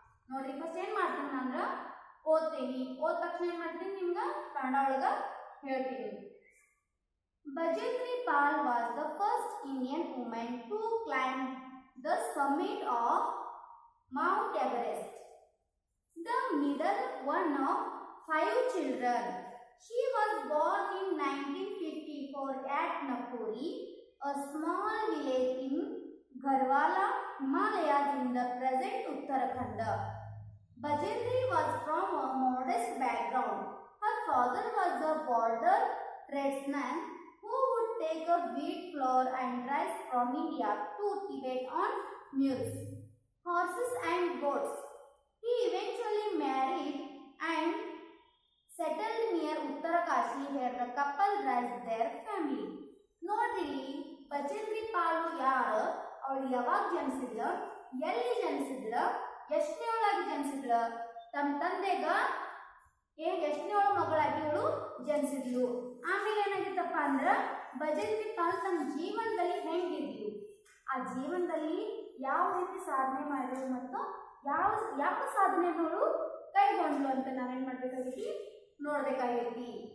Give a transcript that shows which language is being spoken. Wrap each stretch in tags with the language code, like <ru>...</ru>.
<kn>ನೋಡ್ರಿ ಫಸ್ಟ್ ಏನ್ ಮಾಡ್ತೀನಿ ಅಂದ್ರ ಓದ್ತೀನಿ, ಓದ್ ತಕ್ಷಣ ಏನ್ ಮಾಡ್ತೀನಿ ನಿಮ್ಗ ಕನ್ನಡ ಒಳಗ ಹೇಳ್ತೀನಿ.</kn> <en>Bachendri Pal was the first Indian women to climb the summit of mount Everest, the middle one of 5 children. She was born in 1954 at Napuri, a small village in Garhwala, Himalayas in the present Uttarakhand. Bajendri was from a modest background. Her father was a border tradesman who would take a wheat flour and rice from India to Tibet on mules, horses and goats. He eventually married and settled near Uttarakashi where the couple raised their family.</en> <kn>ನೋಡ್ರಿ ಬಜೆಂದ್ರಿ ಪಾಲು ಯಾರು, ಅವಳು ಯಾವಾಗ ಜನಿಸಿದ್ಲ, ಎಲ್ಲಿ ಜನಿಸಿದ್ಲ, ಎಷ್ಟನೇವಳಾಗಿ ಜನಿಸಿದ್ಲ, ತಮ್ಮ ತಂದೆಗ ಎಷ್ಟನೇವಳ ಮಗಳಾಗಿ ಇವಳು ಜನಿಸಿದ್ಲು. ಆಮೇಲೆ ಏನಾಗಿತ್ತಪ್ಪ ಅಂದ್ರ ಬಜೆಂದ್ರಿ ಪಾಲ್ ತಮ್ಮ ಜೀವನದಲ್ಲಿ ಹೆಂಗಿದ್ಲು, ಆ ಜೀವನದಲ್ಲಿ ಯಾವ ರೀತಿ ಸಾಧನೆ ಮಾಡಿದ್ರು ಮತ್ತು ಯಾವ ಸಾಧನೆಗಳು ಕೈಗೊಂಡ್ಲು ಅಂತ ನಾವೇನ್ ಮಾಡ್ಬೇಕಾಗೈತಿ ನೋಡ್ಬೇಕಾಗೈತಿ.</kn>